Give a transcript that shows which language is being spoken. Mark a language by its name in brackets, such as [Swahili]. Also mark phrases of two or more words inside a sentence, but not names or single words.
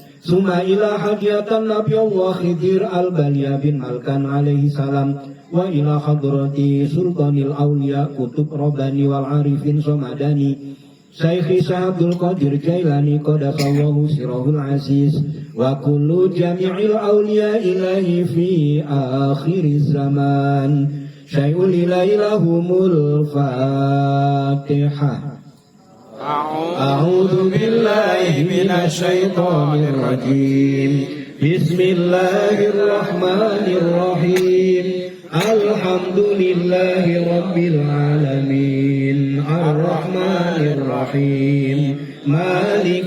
[Arabic] ثم إلى حاجة نبي الله الخضر بليا بن ملكان عليه السلام، وإلى حضرة سلطان الأولياء قطب الرباني والعارف الصمداني الشيخ عبد القادر الجيلاني قدس الله سره العزيز، وكل جميع الأولياء إلى الله في آخر الزمان. شيء لله لهم الفاتحة. أعوذ بالله من الشيطان الرجيم بسم الله الرحمن الرحيم الحمد لله رب العالمين الرحمن الرحيم مالك